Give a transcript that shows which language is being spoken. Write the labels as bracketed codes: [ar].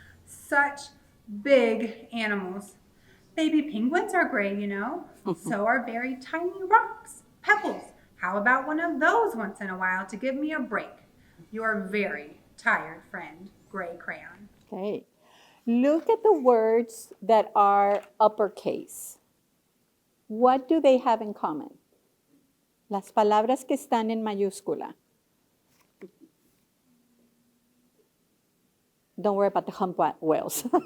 [en] Such big animals. Baby penguins are gray, So are very tiny rocks, pebbles. How about one of those once in a while to give me a break? Your very tired friend, gray crayon. Okay. Look at the words that are uppercase. What do they have in common? [es] Las palabras que están en mayúscula. [en] Don't worry about the humpback whales.